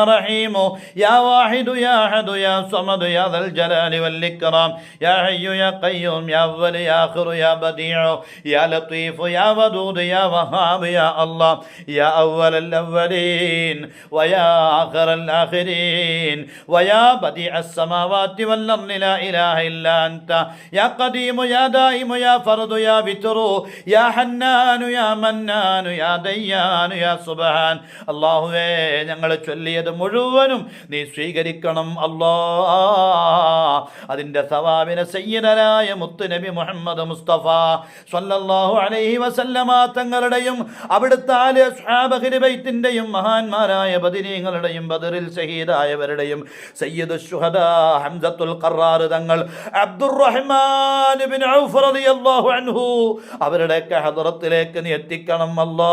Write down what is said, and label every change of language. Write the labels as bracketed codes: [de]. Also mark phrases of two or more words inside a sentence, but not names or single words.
[ar] رحيم يا واحد يا أحد يا صمد يا ذا الجلال والإكرام يا حي يا قيوم يا أول يا آخر يا بديع يا لطيف يا ودود يا وهاب يا الله يا أول الأولين ويا آخر الآخرين ويا بديع السماوات والأرض لا إله إلا أنت يا قديم يا دائم يا فرد يا بتر يا حنان يا منان يا ديان يا സുബ്ഹാൻ. [ml] അല്ലാഹുവേ, ഞങ്ങൾ ചൊല്ലിയത് മുഴുവനും നീ സ്വീകരിക്കണം അല്ലാ. അതിൻ്റെ സവാബിനെ സയ്യിദനായ മുത്തുനബി മുഹമ്മദ് മുസ്തഫ [ar] صلى الله عليه وسلم [ml] തങ്ങളുടെയും അവിടുത്തെ ആലെ സ്വഹാബഹ് ബൈത്തിൻ്റെയും മഹാന്മാരായ ബദരീങ്ങളുടെയും ബദറിൽ ഷഹീദായവരുടെയും [ar] سيد الشهداء [ml] ഹംസത്തുൽ ഖറാർ തങ്ങൾ അബ്ദുർറഹ്മാൻ ഇബ്നു ഔഫ് [ar] رضي الله عنه [ml] അവരുടെയൊക്കെ ഹദറത്തിലേക്ക് നീ എത്തിക്കണം അല്ലാ.